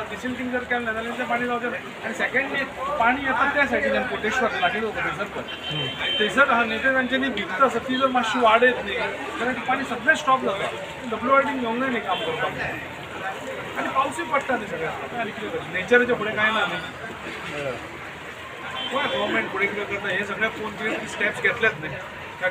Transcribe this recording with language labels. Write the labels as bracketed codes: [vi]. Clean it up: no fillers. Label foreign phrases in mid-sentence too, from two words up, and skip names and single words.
[kok] डिसिल्टिंग जर केलं नाही तर पाणी जाऊ आणि सेकंडली पाणी येतात त्या सायडीच्यान कोटेश्वर लागेल होतं थंयसर हा नेते तांच्यांनी भिंत आसा ती जर मातशी वाडयत न्ही जाल्यार ती पाणी सगळें स्टॉप जाता. WRDन घेवंक जाय न्ही काम करपाक आनी पावसूय पडटा न्ही सगळ्याक आनी कितें करता नेचराच्या फुडें कांय ना न्ही. गोंय गव्हर्मेंट फुडें कितें करता हे सगळें पळोवन कितें स्टेप्स घेतलेच न्ही.